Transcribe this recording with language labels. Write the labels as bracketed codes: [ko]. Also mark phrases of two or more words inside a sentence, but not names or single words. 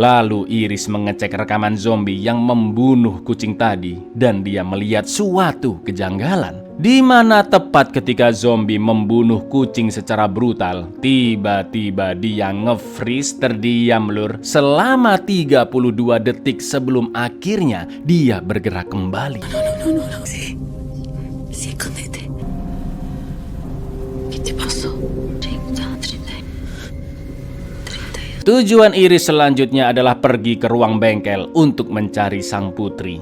[id] Lalu Iris mengecek rekaman zombie yang membunuh kucing tadi dan dia melihat suatu kejanggalan. Di mana tepat ketika zombie membunuh kucing secara brutal, tiba-tiba dia nge-freeze terdiam lur selama 32 detik sebelum akhirnya dia bergerak kembali. [es] Sí, escóndete. ¿Qué te pasó? 30. [id] Tujuan Iris selanjutnya adalah pergi ke ruang bengkel untuk mencari sang putri.